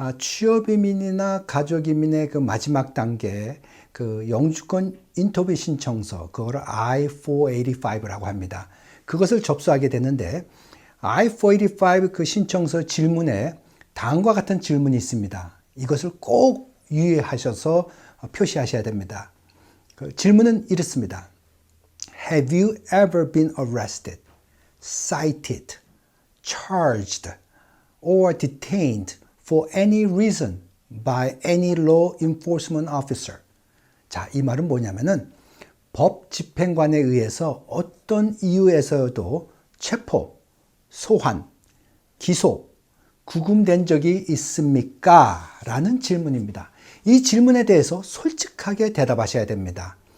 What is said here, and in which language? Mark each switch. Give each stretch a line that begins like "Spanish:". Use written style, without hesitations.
Korean: 취업이민이나 가족이민의 그 마지막 단계 그 영주권 인터뷰 신청서, 그거를 I-485라고 합니다. 그것을 접수하게 되는데 I-485 그 신청서 질문에 다음과 같은 질문이 있습니다. 이것을 꼭 유의하셔서 표시하셔야 됩니다. 그 질문은 이렇습니다.
English: Have you ever been arrested, cited, charged, or detained for any reason by any law enforcement officer?
Korean: 자, 이 말은 뭐냐면은 법 집행관에 의해서 어떤 이유에서도 체포, 소환, 기소, 구금된 적이 있습니까? 라는 질문입니다. 이 질문에 대해서 솔직하게 대답하셔야 됩니다.